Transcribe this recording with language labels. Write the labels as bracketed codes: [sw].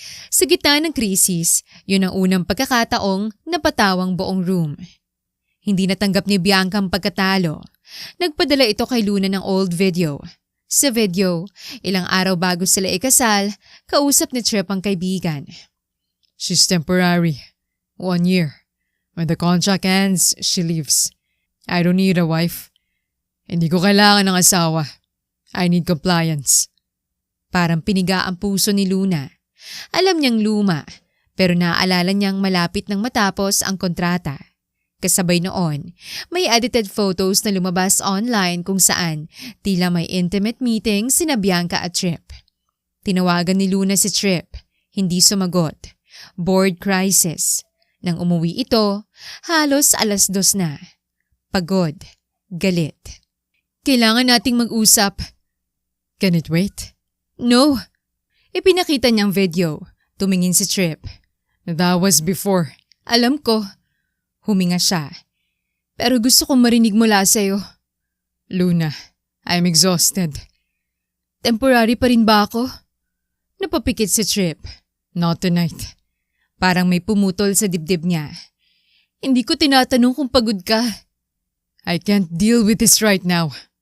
[tl] Sa gitna ng krisis, yun ang unang pagkakataong napatawang buong room. Hindi natanggap ni Bianca ang pagkatalo. Nagpadala ito kay Luna ng old video. Sa video, ilang araw bago sila ikasal, kausap ni Trip ang kaibigan. [en] She's temporary. 1 year. When the contract ends, she leaves. I don't need a wife. [tl] Hindi ko kailangan ng asawa. [en] I need compliance. [tl] Parang piniga ang puso ni Luna. Alam niyang luma, pero naaalala niyang malapit nang matapos ang kontrata. Kasabay noon, may edited photos na lumabas online kung saan tila may intimate meeting sina Bianca at Trip. Tinawagan ni Luna si Trip, hindi sumagot. [en] Board crisis. [tl] Nang umuwi ito, halos 2:00 na. Pagod, galit. Kailangan nating mag-usap. [en] Can it wait? [tl] No. Ipinakita niyang video. Tumingin si Trip. [en] That was before. [tl] Alam ko. Huminga siya. Pero gusto kong marinig mula sa'yo. [en] Luna, I'm exhausted. [tl] Temporary pa rin ba ako? Napapikit si Trip. [en] Not tonight. [tl] Parang may pumutol sa dibdib niya. Hindi ko tinatanong kung pagod ka. [en] I can't deal with this right now.